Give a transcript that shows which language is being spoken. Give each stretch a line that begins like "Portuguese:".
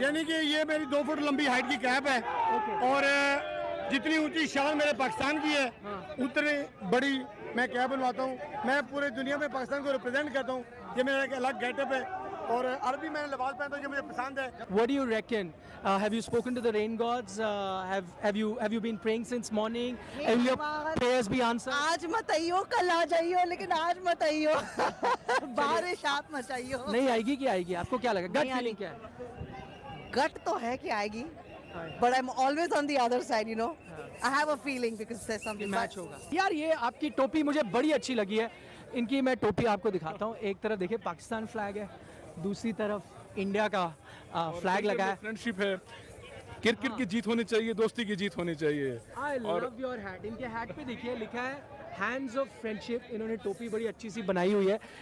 Hindi: यानी कि ये मेरी 2 फुट लंबी हाइट की कैप है, और जितनी ऊंची शान मेरे पाकिस्तान की है, उतनी बड़ी मैं कैप बनवाता हूँ, मैं पूरे दुनिया में पाकिस्तान को रिप्रेजेंट करता हूँ। ये मेरा एक अलग गेटअप है और अरबी मैंने लिबास पहनता हूँ जो मुझे पसंद है।
English: What do you reckon? Have you spoken to the rain gods? Have you been praying since morning? Will your prayers be answered?
Hindi: आज मत आइयो, कल आ जाइयो, लेकिन आज मत आइयो। बारिश आप मत आइयो। नहीं आएगी कि आएगी? आपको क्या लगा? गट नहीं फीलिंग आएगी। क्या है? गट तो है कि आएगी,
English: but I'm always on the other side, you know. I have a feeling because there's something.
Hindi: Match होगा यार। ये आपकी टोपी मुझे बड़ी अच्छी लगी है। इनकी मैं टोपी आपको दिखाता हूँ। एक तरफ देखिए पाकिस्तान फ्लैग है, दूसरी तरफ इंडिया का फ्लैग लगा है। फ्रेंडशिप है, क्रिकेट की जीत होनी चाहिए, दोस्ती की जीत होनी चाहिए।
English: I love your hat.
Hindi: इनके हैट पे देखिए लिखा है हैंड्स ऑफ फ्रेंडशिप। इन्होंने टोपी बड़ी अच्छी सी बनाई हुई है।